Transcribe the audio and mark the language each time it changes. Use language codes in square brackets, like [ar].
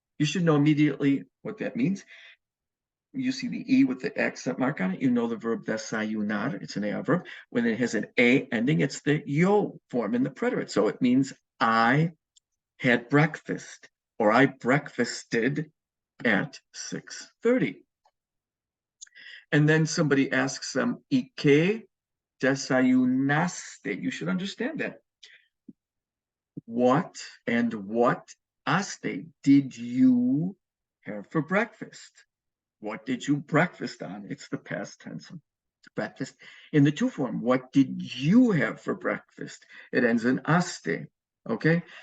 [en] You should know immediately what that means. You see the E with the accent mark on it, you know the verb desayunar, it's an AR verb. When it has an A ending, it's the yo form in the preterite. So it means I had breakfast, or I breakfasted at 6:30. And then somebody asks them, [es] ¿Y qué desayunaste? [en] You should understand that. What and what aste did you have for breakfast? What did you breakfast on? It's the past tense of breakfast. In the to form, what did you have for breakfast? It ends in aste, okay?